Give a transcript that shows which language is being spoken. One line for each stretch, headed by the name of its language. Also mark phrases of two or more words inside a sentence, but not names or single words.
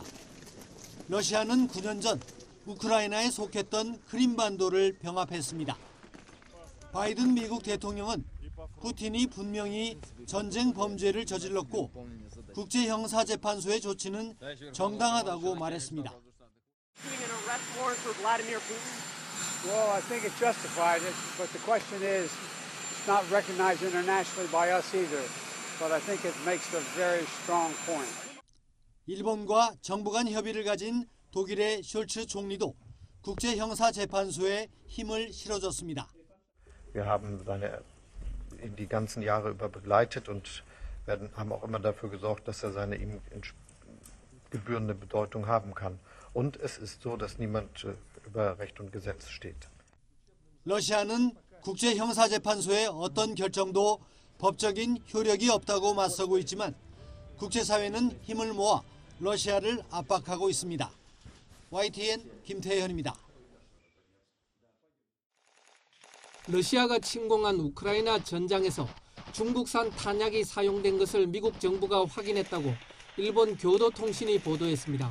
Korean: 러시아는 9년 전 우크라이나에 속했던 크림반도를 병합했습니다. 바이든 미국 대통령은 푸틴이 분명히 전쟁 범죄를 저질렀고 국제형사재판소의 조치는 정당하다고 말했습니다.
English: Well, I think it's justified, but the question is, it's not recognized internationally by us either. But I think it makes a very strong point.
Korean: 일본과 정부 간 협의를 가진 독일의 숄츠 총리도 국제형사재판소에 힘을 실어줬습니다.
German: Wir haben ihn die ganzen Jahre über begleitet und haben auch immer dafür gesorgt, dass seine ihm gebührende Bedeutung haben kann. Und es ist so, dass niemand über Recht und Gesetz steht.
Korean: 러시아는 국제형사재판소의 어떤 결정도 법적인 효력이 없다고 맞서고 있지만 국제사회는 힘을 모아 러시아를 압박하고 있습니다. YTN 김태현입니다. 러시아가 침공한 우크라이나 전장에서 중국산 탄약이 사용된 것을 미국 정부가 확인했다고 일본 교도통신이 보도했습니다.